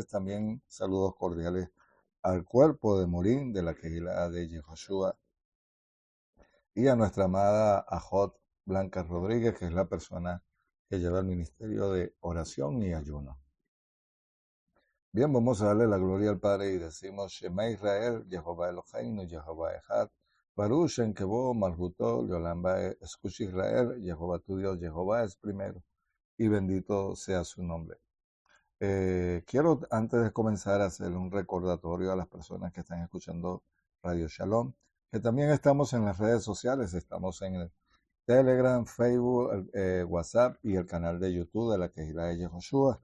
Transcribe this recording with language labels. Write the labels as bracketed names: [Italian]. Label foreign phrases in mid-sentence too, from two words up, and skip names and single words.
[Spanish] También saludos cordiales al cuerpo de Morín de la Kehilá de Yehoshua y a nuestra amada Ajot Blanca Rodríguez, que es la persona que lleva el ministerio de oración y ayuno. Bien, vamos a darle la gloria al Padre y decimos [Hebrew] שמע ישראל יהוה אלהינו יהוה אחד ברוך שם כבוד מלכותו לעולם ועד, [Spanish] escucha Israel, Jehová tu Dios, Jehová es primero, y bendito sea su nombre. Quiero, antes de comenzar, hacer un recordatorio a las personas que están escuchando Radio Shalom, que también estamos en las redes sociales, estamos en el Telegram, Facebook, WhatsApp y el canal de YouTube de la Kehilá de Yehoshua.